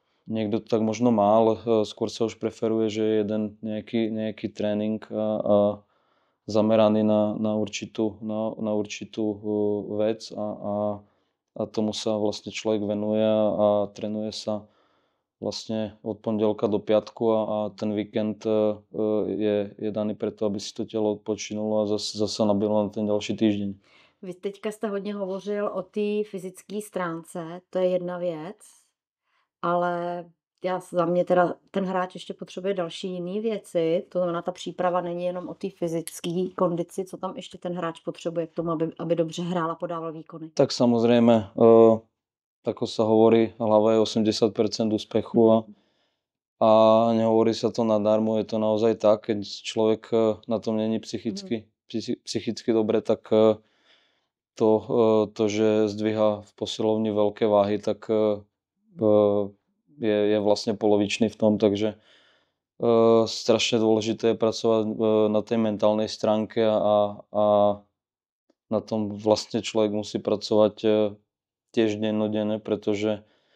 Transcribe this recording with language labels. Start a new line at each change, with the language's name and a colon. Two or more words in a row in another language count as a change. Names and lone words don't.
Slovak: to tak možno má, ale skôr sa už preferuje, že je jeden nejaký tréning a zameraný na určitú vec a tomu sa vlastne človek venuje a trénuje sa vlastne od pondelka do piatku a ten víkend je daný preto, aby si to telo odpočinulo a zase nabilo na ten ďalší týždeň.
Czech: Vy teďka jste hodně hovořil o té fyzické stránce, to je jedna věc, ale za mě teda ten hráč ještě potřebuje další jiné věci, to znamená, ta příprava není jenom o té fyzické kondici, co tam ještě ten hráč potřebuje k tomu, aby dobře hrál a podával výkony.
Slovak: Tak samozrejme, ako sa hovorí, hlava je 80% úspechu a nehovorí sa to nadarmo, je to naozaj tak, keď človek na tom není psychicky dobre, tak to, že zdvíha v posilovni veľké váhy, tak je vlastne polovičný v tom, takže strašne dôležité je pracovať na tej mentálnej stránke a na tom vlastne človek musí pracovať tiež dennodenne, pretože